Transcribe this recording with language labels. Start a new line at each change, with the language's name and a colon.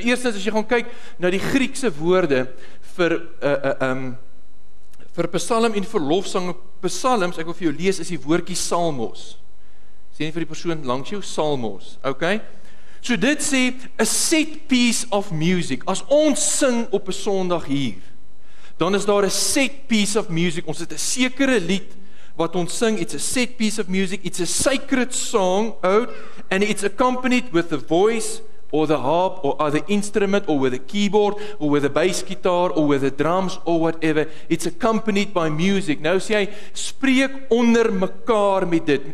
Afrikaans: Nou eerstens as jy gaan kyk na die Griekse woorde vir psalm en vir lofsange, psalms, ek wil vir jou lees, is die woordjie salmos. Sê nie vir die persoon langs jou, salmos, ok? So dit sê,
English: a set piece of music.
Afrikaans: As ons sing op 'n Sondag hier, dan is daar 'n
English: set piece of music.
Afrikaans: Ons het 'n sekere lied wat ons sing.
English: It's a set piece of music. It's a sacred song out, and it's accompanied with the voice or the harp or other instrument or with a keyboard or with a bass guitar or with the drums or whatever. It's accompanied by music.
Afrikaans: Nou sê hy, spreek onder mekaar met dit.